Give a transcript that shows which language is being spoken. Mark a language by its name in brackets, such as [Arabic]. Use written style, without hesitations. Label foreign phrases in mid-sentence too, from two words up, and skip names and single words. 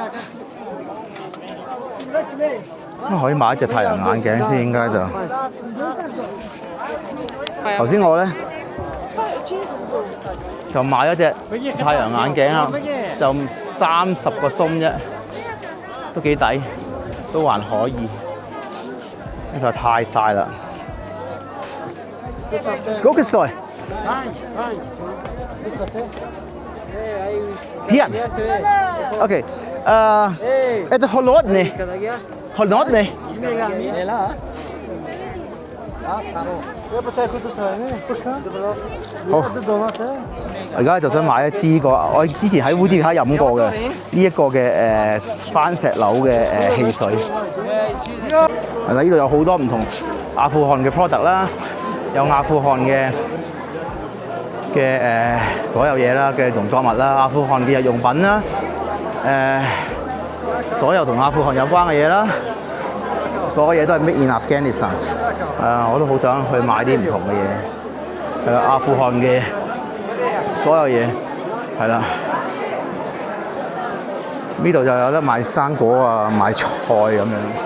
[Cantonese] 可以買一隻太陽眼鏡先，應該就頭先我咧就買咗隻太陽眼鏡啊，就30個鬆啫，都幾抵，都還可以。呢就太曬啦。 [Russian] Сколько стоит? Пять. Окей. Это холодный. Холодный. [Cantonese] 好，我而家就想買一支我之前喺烏茲別克飲過嘅呢一個嘅番石榴嘅汽水。係啦，呢度有好多唔同阿富汗嘅 product 啦，有阿富汗嘅所有嘢啦，嘅農作物啦，阿富汗嘅日用品啦，所有同阿富汗有關嘅嘢啦。所有嘢都係 [English] made in Afghanistan。 [Cantonese] 我都好想去買啲唔同嘅嘢，係啦，阿富汗嘅所有嘢，係啦。呢度就有得賣生果啊，賣菜咁樣。